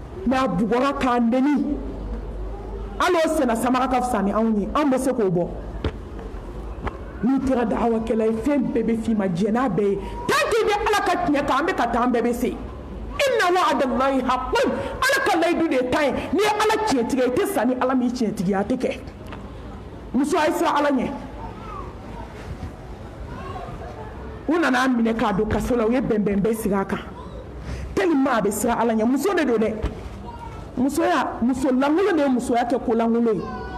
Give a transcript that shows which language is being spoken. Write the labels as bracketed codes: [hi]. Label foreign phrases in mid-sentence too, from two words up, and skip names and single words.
[bm] mais a bugɔra k'a neni hali o sɛnɛ samara ka fisa ni anw ye an bɛ se k'o bɔ n'i kɛra da'awakɛla ye fɛn bɛɛ bɛ f'i ma diɲɛ n'a bɛɛ ye [fr] tant que [bm] i bɛ ala ka tiɲɛ kan an bɛ ka taa an bɛɛ bɛ se [ar] إن وعد الله حق [bm] ala ka layidu de ye tan ye n'i ye ala tiɲɛtigɛ i tɛ sa ni ala m'i tiɲɛtigiya a tɛ kɛ muso a ye siran ala ɲɛ u nana minɛ k'a don kaso la u ye bɛnbɛn bɛɛ sigi a kan tellement a bɛ siran ala ɲɛ muso de don dɛ musoya muso lankolon de ye musoya kɛ ko lankolon ye